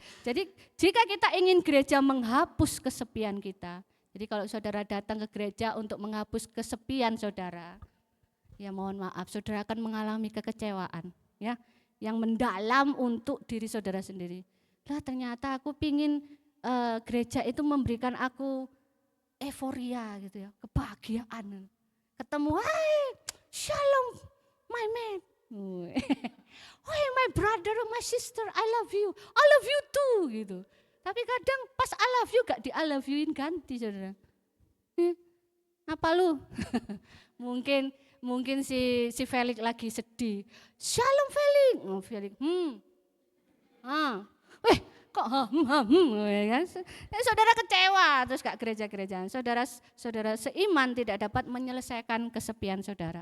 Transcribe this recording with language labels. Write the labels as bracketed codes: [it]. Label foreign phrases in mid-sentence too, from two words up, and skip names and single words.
[id] Jadi jika kita ingin gereja menghapus kesepian kita, jadi kalau saudara datang ke gereja untuk menghapus kesepian saudara, ya mohon maaf, saudara akan mengalami kekecewaan, ya, yang mendalam untuk diri saudara sendiri. Lah ternyata aku pingin gereja itu memberikan aku euforia gitu ya, kebahagiaan. Ketemu, hai, shalom, [en] my man. Hey my brother, my sister, I love you too gitu. [id] Tapi kadang pas [en] I love you [id] gak di [en] I love you- [id] in ganti saudara. Apa lu? Mungkin si Felix lagi sedih. Shalom Felix. Oh Felix. Kok ya kan? Saudara kecewa terus gak gereja-gerejaan. Saudara seiman tidak dapat menyelesaikan kesepian saudara.